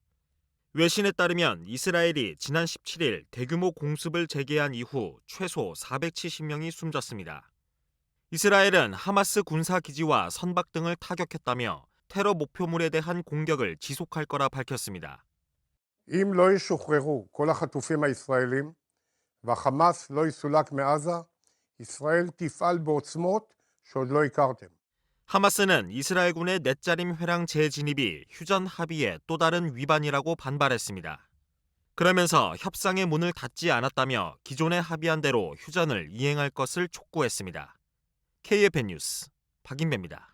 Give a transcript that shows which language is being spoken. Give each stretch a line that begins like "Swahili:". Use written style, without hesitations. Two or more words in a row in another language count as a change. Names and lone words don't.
Korean: 외신에 따르면 이스라엘이 지난 17일 대규모 공습을 재개한 이후 최소 470명이 숨졌습니다. 이스라엘은 하마스 군사기지와 선박 등을 타격했다며 테러 목표물에 대한 공격을 지속할 거라 밝혔습니다.
Hebrew: אם לא ישוחררו כל החטופים הישראלים והחמאס לא יסולק מעזה, ישראל תפעל בעוצמות שעוד לא הכרתם.
Korean: 하마스는 이스라엘군의 넷자림 회랑 재진입이 휴전 합의의 또 다른 위반이라고 반발했습니다. 그러면서 협상의 문을 닫지 않았다며 기존에 합의한 대로 휴전을 이행할 것을 촉구했습니다. KFN 뉴스 박인배입니다.